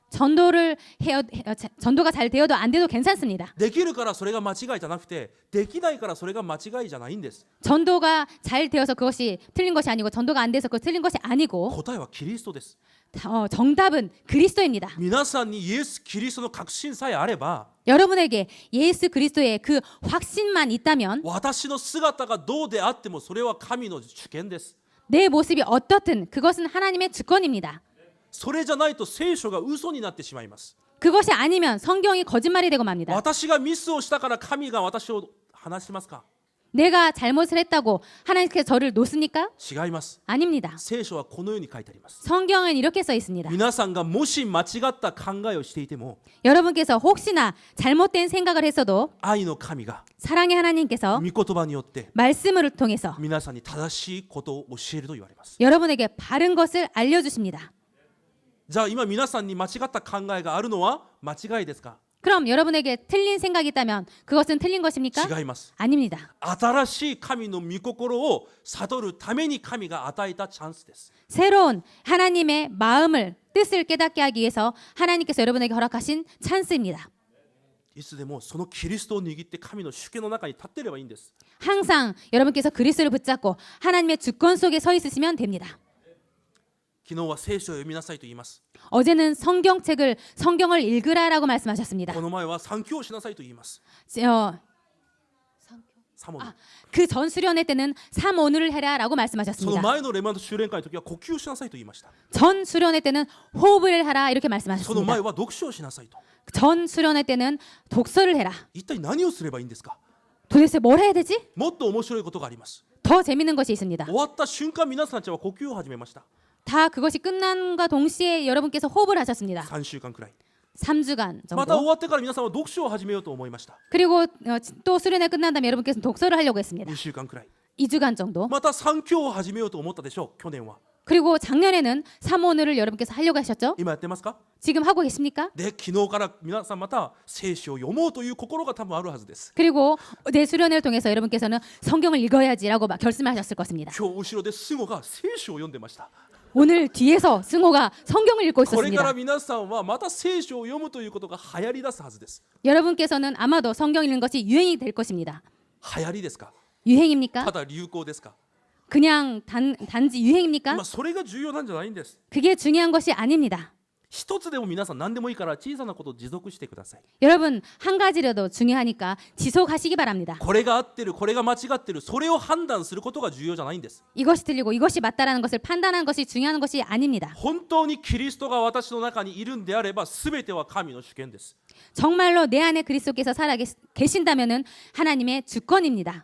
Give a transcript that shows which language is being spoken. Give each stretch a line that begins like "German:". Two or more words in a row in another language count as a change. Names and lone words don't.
Korean: 전도가 잘 되어도 안 돼도 괜찮습니다.
Japanese: できるからそれが間違いじゃなくて、できないからそれが間違いじゃないんです。
Korean: 전도가 잘 되어서 그것이 틀린 것이 아니고 전도가 안 돼서 그것이 틀린 것이 아니고
Japanese: 答えはキリストです。
Korean: 정답은 그리스도입니다.
Japanese: 皆さんにイエス・キリストの確信さえあれば、
Korean: 여러분에게 예수 그리스도의 그 확신만 있다면
Japanese: 私の姿がどうであってもそれは神の主権です。
Korean: 내 모습이 어떻든 그것은 하나님의 주권입니다.
Japanese: それじゃないと聖書が嘘になってしまいます。
Korean: 그것이 아니면 성경이 거짓말이 되고 맙니다.
Japanese: 私がミスをしたから神が私を話しますか？
Korean: 내가 잘못을 했다고 하나님께서 저를 놓습니까?
Japanese: 違います。
Korean: 아닙니다.
Japanese: 聖書はこのように書いてあります。
Korean: 성경은 이렇게 써 있습니다.
Japanese: 皆さんがもし間違った考えをしていても、
Korean: 여러분께서 혹시나 잘못된 생각을 했어도
Japanese: 愛の神が
Korean: 사랑의 하나님께서
Japanese: 御言葉によって
Korean: 말씀을 통해서
Japanese: 皆さんに正しいことを教えると言われます。
Korean: 여러분에게 바른 것을 알려주십니다.
Japanese: じゃあ今皆さんに間違った考えがあるのは間違いですか？
Korean: 그럼 여러분에게 틀린 생각이 있다면 그것은 틀린 것입니까?
Japanese: 違います。
Korean: 아닙니다.
Japanese: 新しい神の御心を悟るために神が与えたチャンスです。
Korean: 새로운 하나님의 마음을 뜻을 깨닫게 하기 위해서 하나님께서 여러분에게 허락하신 찬스입니다.
Japanese: いつでもそのキリストを握って神の主権の中に立っていればいいんです。
Korean: 항상 여러분께서 그리스도를 붙잡고 하나님의 주권 속에 서 있으시면 됩니다.
Japanese: 昨日は聖書を読みなさいと言います。
Korean: 어제는 성경을 읽으라라고 말씀하셨습니다.
Japanese: この前は三教しなさいと言います。サモン。
Korean: 그 전 수련회 때는 삼오늘을 해라라고
Japanese: その
Korean: 말씀하셨습니다.
Japanese: 前のレマント修練会の時は呼吸しなさいと言いました。
Korean: 전 수련회 때는 호흡을 하라 이렇게
Japanese: その
Korean: 말씀하셨습니다.
Japanese: 前は読書をしなさいと。
Korean: 전 수련회 때는 독서를 해라.
Japanese: 一体何をすればいいんですか？
Korean: 도대체 뭘 해야 되지?
Japanese: もっと面白いことがあります。
Korean: 더 재밌는 것이 있습니다.
Japanese: 終わった瞬間皆さんたちは呼吸を始めました。
Korean: 다 그것이 끝난과 동시에 여러분께서 호흡을 하셨습니다.
Japanese: 3 週間くらい。
Korean: 3주간
Japanese: また終
Korean: 정도.
Japanese: わってから皆さんは読書を始めようと思いました。
Korean: 그리고 또 수련회 끝난 다음에 여러분께서 독서를 하려고 했습니다.
Japanese: 2週間くらい。
Korean: 2주간 정도.
Japanese: また3教を始めようと思ったでしょう去年は。
Korean: 그리고 작년에는 사모늘을 여러분께서 하려고 하셨죠?
Japanese: 今やってますか？
Korean: 지금 하고 계십니까?
Japanese: で昨日から皆さんまた聖書を読もうという心が多分あるはずです。
Korean: 그리고 내 수련회를 통해서 여러분께서는 성경을 읽어야지라고 막 결심하셨을 것입니다.
Japanese: 今日後ろでスゴが聖書を読んでました。
Korean: 오늘 뒤에서 승호가 성경을 읽고
Japanese: これから
Korean: 있었습니다.
Japanese: 皆さんはまた聖書を読むということが流行り出すはずです。
Korean: 여러분께서는 아마도 성경 읽는 것이 유행이 될 것입니다.
Japanese: 流行りですか？
Korean: 유행입니까?
Japanese: ただ流行ですか？
Korean: 그냥 단지 유행입니까?
Japanese: まあそれが重要なんじゃないんです。
Korean: 그게 중요한 것이 아닙니다.
Japanese: 一つでも皆さん何でもいいから小さなことを持続してください。
Korean: 여러분 한 가지라도 중요하니까 지속하시기 바랍니다.
Japanese: これが合ってるこれが間違ってるそれを判断することが重要じゃないんです。
Korean: 이것이 틀리고 이것이 맞다라는 것을 판단하는 것이 중요한 것이 아닙니다.
Japanese: 本当にキリストが私の中にいるんであれば全ては神の主権です。
Korean: 정말로 내 안에 그리스도께서 살아 계신다면은 하나님의 주권입니다.